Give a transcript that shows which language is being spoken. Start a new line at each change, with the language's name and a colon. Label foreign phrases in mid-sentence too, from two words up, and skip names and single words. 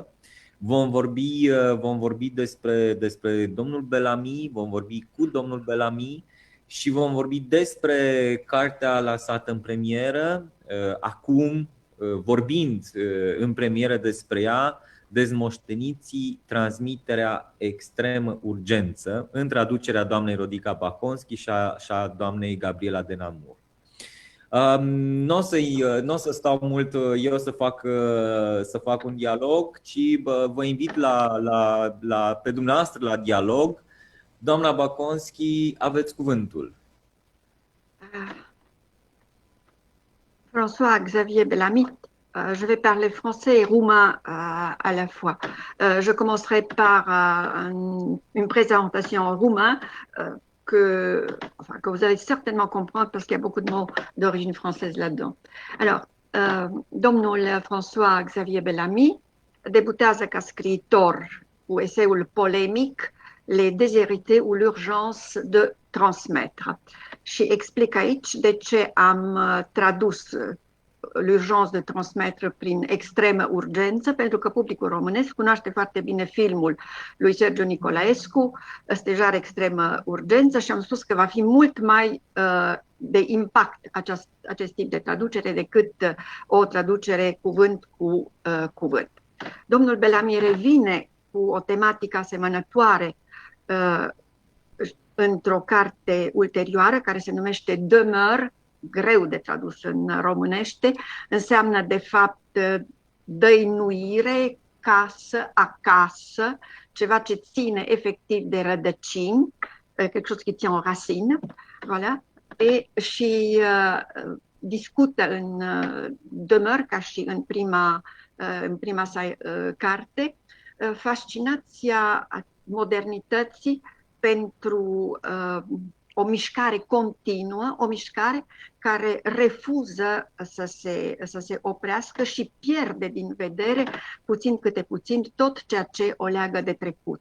Romanian: Vom vorbi despre domnul Bellamy, vom vorbi cu domnul Bellamy și vom vorbi despre cartea lansată în premieră, acum vorbind în premieră despre ea, Dezmoșteniții, transmiterea extremă urgență, în traducerea doamnei Rodica Baconski și a doamnei Gabriela Denamur. Nu o să stau mult eu să fac un dialog, ci vă invit pe dumneavoastră la dialog. Doamna Baconski, aveți cuvântul.
French: François-Xavier Bellamy, je vais parler français et roumain à la fois. Je commencerai par une présentation en roumain que vous allez certainement comprendre parce qu'il y a beaucoup de mots d'origine française là-dedans. Alors,
Romanian: domnul François-Xavier Bellamy debutează ca scriitor cu eseul polemic Les déshérités ou l'urgence de transmettre. Și explic aici de ce am tradus l'urgence de transmettre prin extremă urgență, pentru că publicul românesc cunoaște foarte bine filmul lui Sergiu Nicolaescu, Stejar extremă urgență, și am spus că va fi mult mai de impact acest tip de traducere decât o traducere cuvânt cu cuvânt. Domnul Bellamy revine cu o tematică asemănătoare într-o carte ulterioară care se numește Demeure, greu de tradus în românește, înseamnă de fapt dăinuire, casă, acasă, ceva ce ține efectiv de rădăcini,
French: quelque chose qui tient en racine, voilà.
Romanian: Și discută în Demeure, ca și în prima sa carte, fascinația modernității pentru o mișcare continuă, o mișcare care refuză să se oprească și pierde din vedere puțin câte puțin tot ceea ce o leagă de trecut.